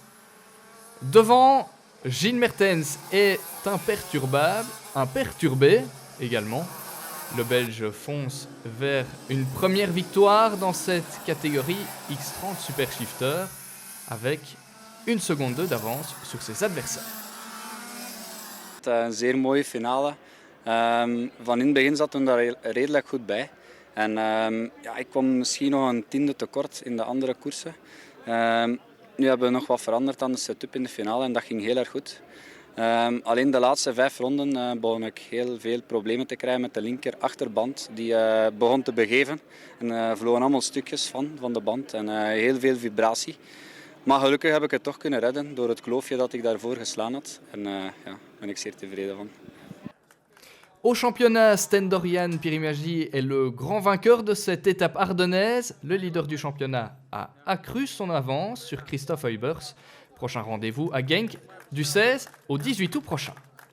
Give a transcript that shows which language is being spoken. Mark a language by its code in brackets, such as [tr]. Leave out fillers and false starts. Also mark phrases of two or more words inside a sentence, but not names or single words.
[fr] Devant, Gilles Mertens est imperturbé également. Le Belge fonce vers une première victoire dans cette catégorie X30 Super Shifter avec 1 seconde 2 d'avance sur ses adversaires. [nl] Een zeer mooie finale. Van in het begin zat we daar redelijk goed bij. En ik kwam misschien nog een 10e tekort in de andere koersen. Nu hebben we nog wat veranderd aan de setup in de finale en dat ging heel erg goed. Alleen de laatste 5 ronden begon ik heel veel problemen te krijgen met de linker achterband. Die begon te begeven en vlogen allemaal stukjes van de band en heel veel vibratie. Maar gelukkig heb ik het toch kunnen redden door het kloofje dat ik daarvoor geslaan had. En ja, ben ik zeer tevreden van. [fr] Au championnat, Sten-Dorian Pirimaji est le grand vainqueur de cette étape ardennaise. Le leader du championnat a accru son avance sur Christophe Huybers. Prochain rendez-vous à Genk du 16 au 18 août prochain.